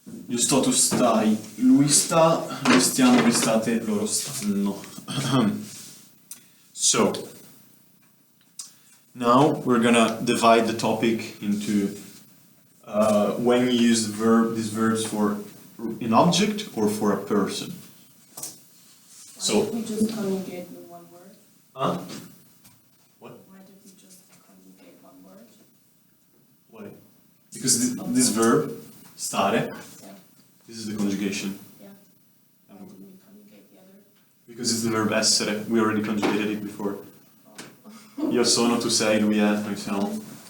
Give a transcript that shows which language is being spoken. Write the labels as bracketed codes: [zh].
[it] Io sto, tu stai, lui sta, noi stiamo, voi state, loro stanno. [en] So, now we're gonna divide the topic into when you use these verbs for an object or for a person. So, Why don't we just conjugate with one word? huh? Why don't we just conjugate one word? Why? Because this verb, stare, Yeah. this is the conjugation. Yeah. Why didn't we conjugate the other? Because it's the verb essere, we already conjugated it before. [it] Io sono, tu sei, lui è, noi siamo.